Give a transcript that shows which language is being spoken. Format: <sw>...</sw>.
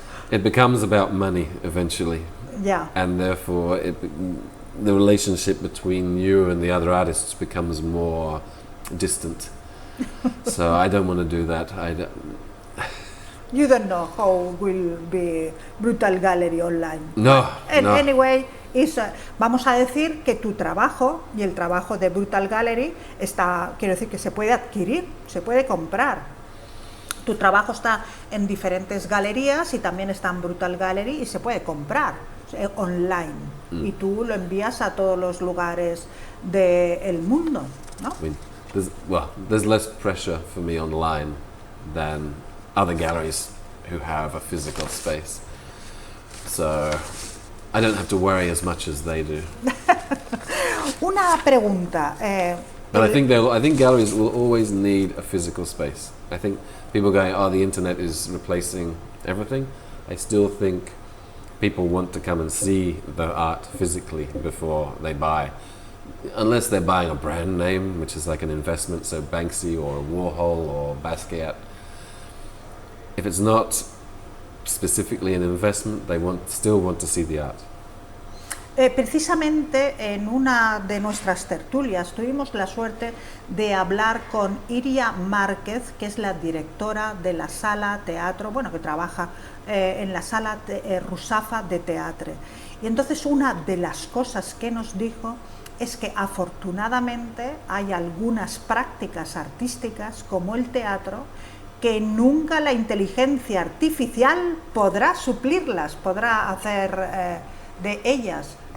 <en>It becomes about money eventually. Yeah. And therefore, the relationship between you and the other artists becomes more distant. So I don't want to do that. You don't know how will be Brutal Gallery online. No.</en> <es>Anyway, vamos a decir que tu trabajo y el trabajo de Brutal Gallery quiero decir que se puede adquirir, se puede comprar. Tu trabajo está en diferentes galerías y también está en Brutal Gallery y se puede comprar online. Y tú lo envías a todos los lugares del mundo, ¿no?</es> <en>There's less pressure for me online than other galleries who have a physical space. So I don't have to worry as much as they do.</en> <es>Una pregunta.</es> <en>But I think galleries will always need a physical space. I think people going, oh, the internet is replacing everything. I still think people want to come and see the art physically before they buy. Unless they're buying a brand name, which is like an investment, so Banksy or Warhol or Basquiat. If it's not specifically an investment, they still want to see the art.</en> <es>Precisamente en una de nuestras tertulias tuvimos la suerte de hablar con Iria Márquez, que es la directora de la sala teatro, bueno, que trabaja en la sala Rusafa de teatro. Y entonces una de las cosas que nos dijo es que afortunadamente hay algunas prácticas artísticas como el teatro que nunca la inteligencia artificial podrá suplirlas, podrá hacer de ellas.</es>